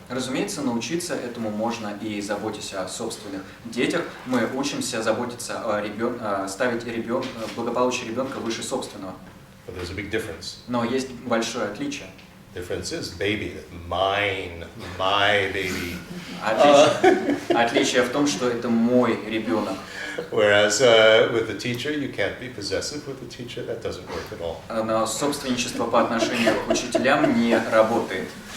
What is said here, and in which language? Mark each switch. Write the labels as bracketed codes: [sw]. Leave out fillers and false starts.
[ru] Разумеется, научиться этому можно и заботясь о собственных детях. Мы учимся заботиться о ставить благополучие ребенка выше собственного. [en] But there's a big difference. [ru] Но есть большое отличие. [en] Difference is baby, mine, my baby. [ru] Отличие в том, что это мой ребенок. [en] Whereas with the teacher, you can't be possessive with the teacher. That doesn't work at all. [ru] Но собственничество по отношению к учителям не работает.